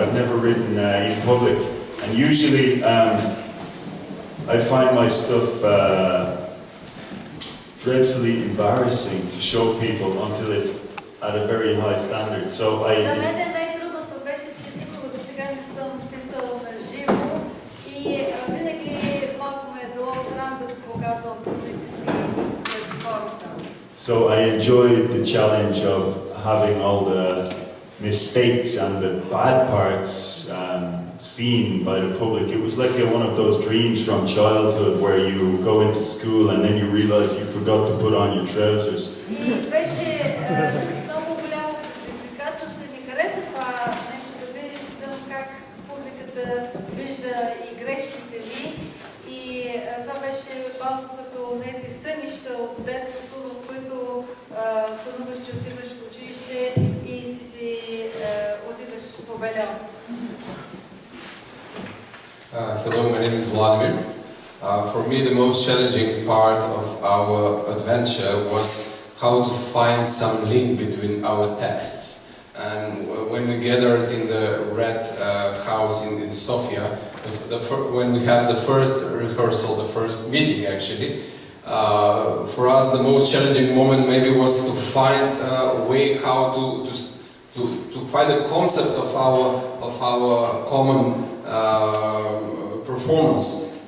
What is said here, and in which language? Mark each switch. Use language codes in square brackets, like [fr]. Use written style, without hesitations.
[en] I've never written in public, and usually I find my stuff dreadfully embarrassing to show people until it's at a very high standard. So [bg] За мен най-трудното беше, че никога до сега не съм писала на живо и винаги малко ме е било срам да показвам публиките си пред хората. [en] So I enjoyed the challenge of having all the mistakes and the bad parts seen by the public. It was like one of those dreams from childhood where you go into school and then you realize you forgot to put on your trousers. [bg] И беше много голямо предизвикателство и ми хареса това нещо да видим как публиката вижда и грешките ми. И това беше малко като тези сънища от детството, в които сънуваш, че отиваш в училище и си отиваш по-белял. [en] Hello, my name is Vladimir. For me, the most challenging part of our adventure was how to find some link between our texts. And when we gathered in the Red House in Sofia, when we had the first rehearsal, the first meeting actually, for us the most challenging moment maybe was to find a way how to find a concept of our common performance.